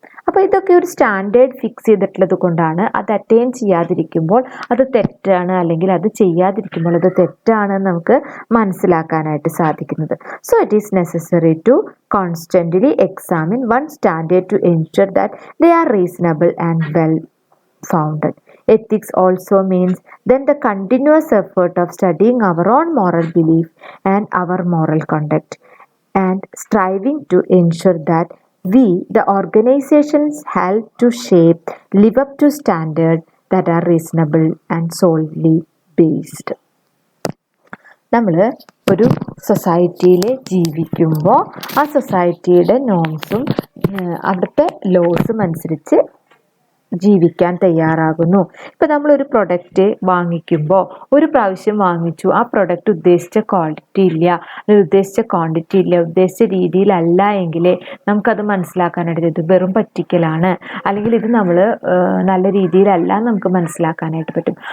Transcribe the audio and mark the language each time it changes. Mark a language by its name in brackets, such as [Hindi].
[Malayalam] അപ്പോൾ ഇതൊക്കെ ഒരു സ്റ്റാൻഡേർഡ് ഫിക്സ് ചെയ്തിട്ടുള്ളത് കൊണ്ടാണ് അത് അറ്റൈൻ ചെയ്യാതിരിക്കുമ്പോൾ അത് തെറ്റാണ്, അല്ലെങ്കിൽ അത് ചെയ്യാതിരിക്കുമ്പോൾ അത് തെറ്റാണെന്ന് നമുക്ക് മനസ്സിലാക്കാനായിട്ട് സാധിക്കുന്നത്. [English] So it is necessary to constantly examine one standard to ensure that they are reasonable and well founded. Ethics also means then the continuous effort of studying our own moral belief and our moral conduct and striving to ensure that we, the organizations, help to shape, live up to standards that are reasonable and solely based. [Malayalam] നമ്മൾ ഒരു സൊസൈറ്റിയിൽ ജീവിക്കുമ്പോൾ ആ സൊസൈറ്റിയുടെ നോംസും അവിടുത്തെ ലോസും അനുസരിച്ച് ജീവിക്കാൻ തയ്യാറാകുന്നു. ഇപ്പം നമ്മളൊരു പ്രൊഡക്റ്റ് വാങ്ങിക്കുമ്പോൾ ഒരു പ്രാവശ്യം വാങ്ങിച്ചു, ആ പ്രൊഡക്റ്റ് ഉദ്ദേശിച്ച ക്വാളിറ്റി ഇല്ല, ഉദ്ദേശിച്ച ക്വാണ്ടിറ്റി ഇല്ല, ഉദ്ദേശിച്ച രീതിയിലല്ല എങ്കിൽ നമുക്കത് മനസ്സിലാക്കാനായിട്ട് ഇത് വെറും പറ്റിക്കലാണ്, അല്ലെങ്കിൽ ഇത് നമ്മൾ നല്ല രീതിയിലല്ല നമുക്ക് മനസ്സിലാക്കാനായിട്ട് പറ്റും.